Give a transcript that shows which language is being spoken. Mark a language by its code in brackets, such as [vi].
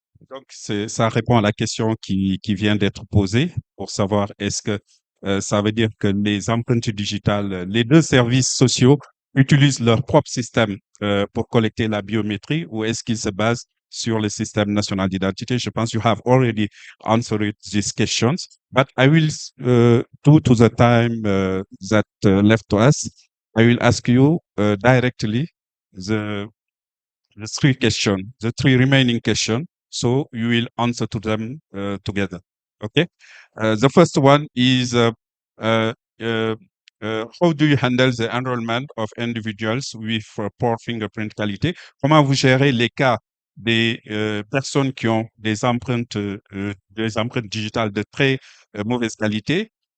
[fr] Donc, ça répond à la question qui vient d'être posée pour savoir est-ce que ça veut dire que les empreintes digitales, les deux services sociaux utilisent leur propre système pour collecter la biométrie ou est-ce qu'ils se basent sur le système national d'identité? Je pense [en] you have already answered these questions, but I will, due to the time that left to us, I will ask you directly the three questions, the three remaining questions. So you will answer to them together. Okay. The first one is how do you handle the enrollment of individuals with poor fingerprint quality? [fr] Comment vous gérez les cas des personnes qui ont des empreintes digitales de très mauvaise qualité?